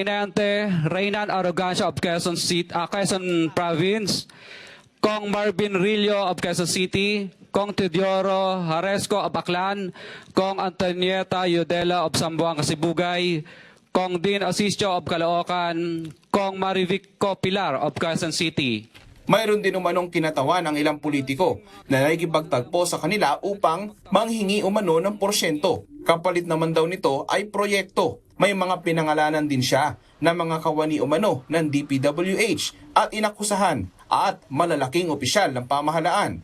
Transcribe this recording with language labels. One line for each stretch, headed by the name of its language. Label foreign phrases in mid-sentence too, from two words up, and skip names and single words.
Filipino: Reynan Arrogancia of Quezon Province, Kong Marvin Rillo of Quezon City, Kong Teodoro Haresco of Aklan, Kong Antonieta Yudela of Zamboanga, Sibugay, Kong Dean Asisio of Caloocan, Kong Marivico Pilar of Quezon City. Mayroon din umanong kinatawan ang ilang politiko na nakikipagtagpo sa kanila upang manghingi umano ng porsyento. Kapalit naman daw nito ay proyekto. May mga pinangalanan din siya na mga kawani umano ng DPWH at inakusahan at malalaking opisyal ng pamahalaan.